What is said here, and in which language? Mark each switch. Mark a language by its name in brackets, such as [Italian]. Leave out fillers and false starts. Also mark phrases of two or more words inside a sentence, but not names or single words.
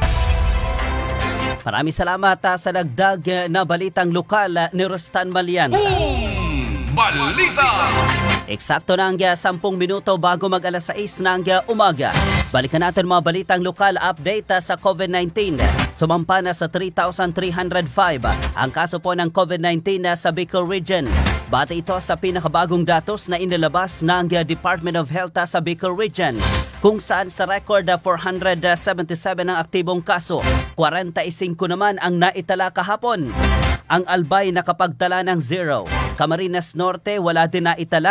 [Filipino] Maraming salamat sa dagdag na balitang lokal ni Rostan Malianta. Boom Balita! Eksakto na ang 10 minuto bago mag-alas 6 ng umaga. Balikan natin mga balitang lokal update sa COVID-19. Sumampa na sa 3,305 ang kaso po ng COVID-19 sa Bicol Region. Base ito sa pinakabagong datos na inilabas ng Department of Health sa Bicol Region, kung saan sa record 477 ang aktibong kaso, 45 naman ang naitala kahapon. Ang Albay nakapagtala ng 0. Camarines Norte wala din naitala.